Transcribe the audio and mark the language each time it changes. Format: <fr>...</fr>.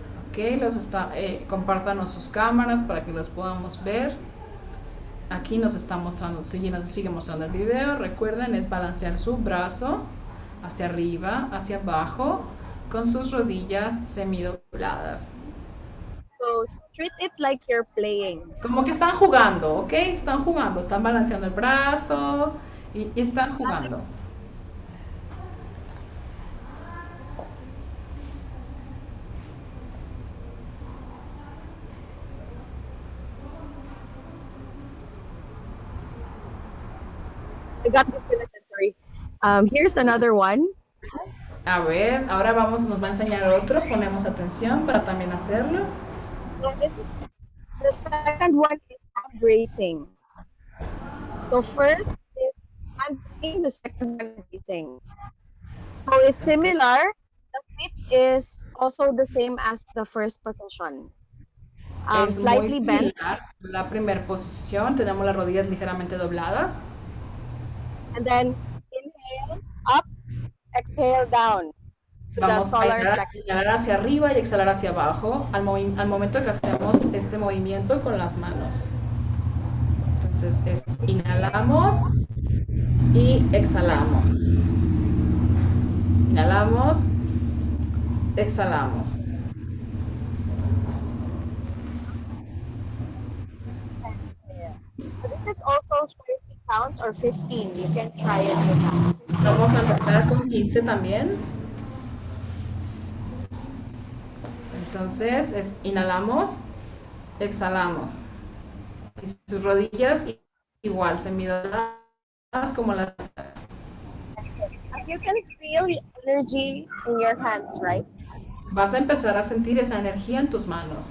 <es>Ok, compártanos sus cámaras para que los podamos ver. Aquí nos está mostrando, sigue mostrando el video. Recuerden, es balancear su brazo hacia arriba, hacia abajo, con sus rodillas semidobladas.</es> <en>So treat it like you're playing.</en> <es>Como que están jugando, ¿ok? Están jugando, están balanceando el brazo y están jugando.</es> <en>I got disconnected, sorry. Here's another one.</en> <es>A ver, ahora nos va a enseñar otro. Ponemos atención para también hacerlo.</es> <en>The second one is hand raising. So first is hand raising, the second one is raising. So it's similar. The feet is also the same as the first position.</en> <es>Es</es> <en>Slightly</en> <es>muy</es> <en>bent.</en> <es>similar. La primera posición, tenemos las rodillas ligeramente dobladas.</es> <en>And then inhale up, exhale down.</en> <es>Vamos a inhalar hacia arriba y exhalar hacia abajo al momento que hacemos este movimiento con las manos. Entonces inhalamos y exhalamos. Inhalamos, exhalamos.</es> <en>This is also 30 counts or 15. You can try it with that.</en> <es>Vamos a empezar con 15 también. Entonces, inhalamos, exhalamos. Y sus rodillas igual, semidobladas como las...</es> <en>As you can feel the energy in your hands, right?</en> <es>Vas a empezar a sentir esa energía en tus manos.</es>